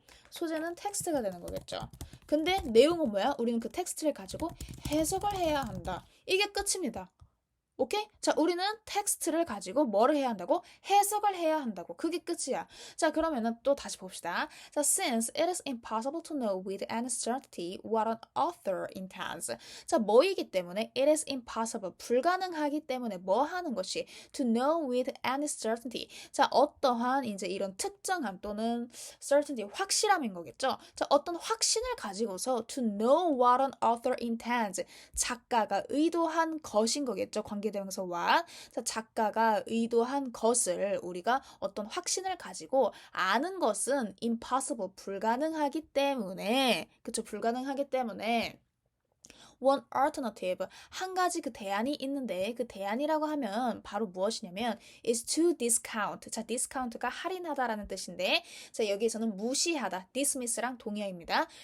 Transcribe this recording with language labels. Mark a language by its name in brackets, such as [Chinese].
[Korean] 소재는 텍스트가 되는 거겠죠. 근데 내용은 뭐야? 우리는 그 텍스트를 가지고 해석을 해야 한다. 이게 끝입니다. 오케이? 자, 우리는 텍스트를 가지고 뭐를 해야 한다고? 해석을 해야 한다고. 그게 끝이야. 자, 그러면은 또 다시 봅시다. [English] 자, since it is impossible to know with any certainty what an author intends. [Korean] 자, 뭐이기 때문에 [English] it is impossible. [Korean] 불가능하기 때문에 뭐 하는 것이 [English] to know with any certainty. [Korean] 자, 어떠한 이제 이런 특정함 또는 certainty 확실함인 거겠죠. [English] 자, [Korean] 어떤 확신을 가지고서 [English] to know what an author intends. [Korean] 작가가 의도한 것인 거겠죠. 관계대명사와 자, 작가가 의도한 것을 우리가 어떤 확신을 가지고 아는 것은 impossible 불가능하기 때문에 그쵸 불가능하기 때문에 one alternative 한 가지 그 대안이 있는데 그 대안이라고 하면 바로 무엇이냐면 [English] is to discount [Korean] 자 discount가 할인하다라는 뜻인데 자 여기에서는 무시하다 dismiss랑 동의어입니다.